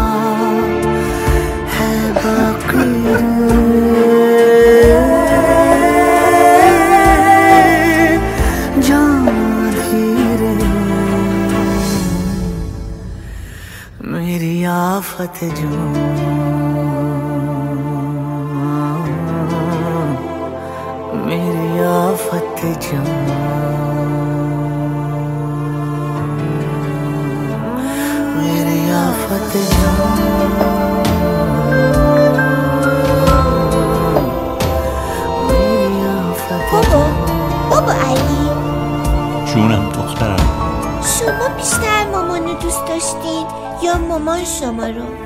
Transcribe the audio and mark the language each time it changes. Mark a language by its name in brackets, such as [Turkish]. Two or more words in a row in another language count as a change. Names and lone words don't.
[Hindi] है बाकी मेरी आफत मेरी आफत मेरी आफत [Persian] بابا علی جونم دخترم شما بیشتر مامانو دوست داشتین یا مامان شما رو؟